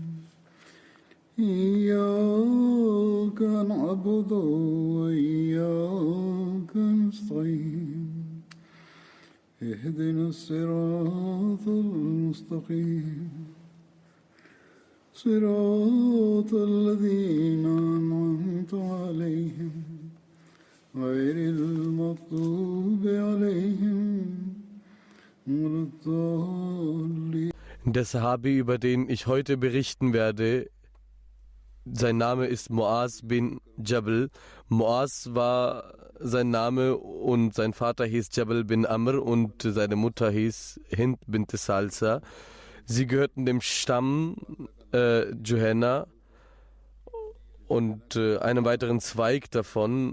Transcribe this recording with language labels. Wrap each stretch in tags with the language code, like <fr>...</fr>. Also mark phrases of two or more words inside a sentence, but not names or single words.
<ar>إياك نعبد وإياك نستعين اهدنا الصراط المستقيم صراط الذين أنعمت عليهم غير المغضوب عليهم ولا الضالين.</ar> <de>Der Sahabi, über den ich heute berichten werde, sein Name ist Muaz bin Jabal. Muaz war sein Name und sein Vater hieß Jabal bin Amr und seine Mutter hieß Hind bint Salsa. Sie gehörten dem Stamm Juhayna und einem weiteren Zweig davon.</de>